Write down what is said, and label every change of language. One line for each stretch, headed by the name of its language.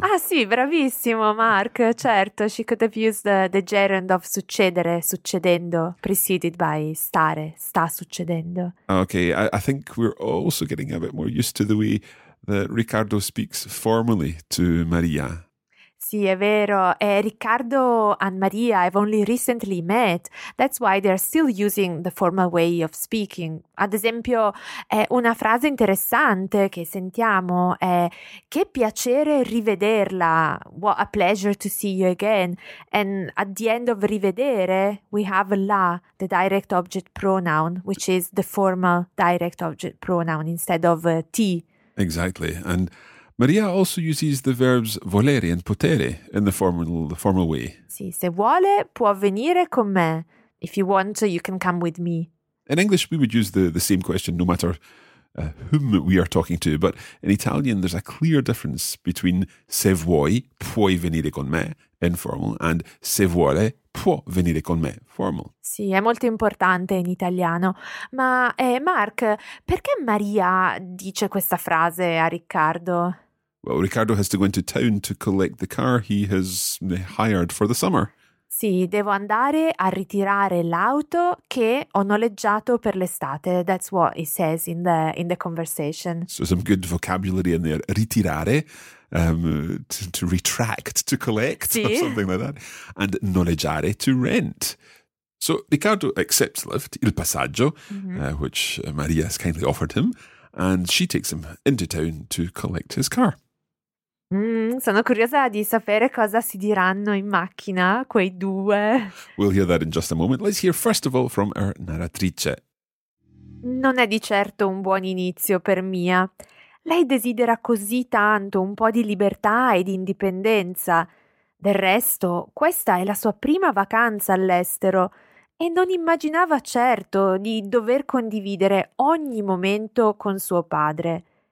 Italian: Ah sì, bravissimo,
English: Mark.
Italian: Certo,
English: she could have used the gerund of succedere, succedendo, preceded by stare,
Italian: sta succedendo.
English: Okay, I think we're also getting a bit more used to the way that Riccardo speaks formally to Maria.
Italian: Sì, è vero.
English: Riccardo and Maria have only recently met. That's why they're still using the formal way of speaking.
Italian: Ad esempio, una frase interessante che sentiamo è che piacere rivederla.
English: What a pleasure to see you again. And at the end of rivedere, we have la, the direct object pronoun, which is the formal direct object pronoun instead of ti. Exactly. And Maria also uses the verbs volere and potere in the formal way.
Italian: Sì, se vuole può venire con me.
English: If you want, you can come with me. In English, we would use the same question no matter whom we are talking to. But in Italian, there's a clear difference between
Italian: se vuoi, puoi venire con me,
English: informal, and
Italian: se vuole, può venire con me,
English: formal.
Italian: Sì, è molto importante in italiano. Ma Mark, perché Maria dice questa frase a Riccardo?
English: Well, Riccardo has to go into town to collect the car he has hired for the summer.
Italian: Sì, devo andare a ritirare l'auto che ho noleggiato per l'estate.
English: That's what he says in the conversation. So some good vocabulary in there. Ritirare, to retract, to collect,
Italian: sì.
English: or something like that. And noleggiare, to rent. So Riccardo accepts Lyft, il passaggio, mm-hmm. Which Maria has kindly offered him. And she takes him into town to collect his car.
Italian: Sono curiosa di sapere cosa si diranno in macchina quei due.
English: We'll hear that in just a moment. Let's hear first of all from our narratrice.
Italian: Non è di certo un buon inizio per Mia. Lei desidera così tanto un po' di libertà e di indipendenza. Del resto, questa è la sua prima vacanza all'estero e non immaginava certo di dover condividere ogni momento con suo padre.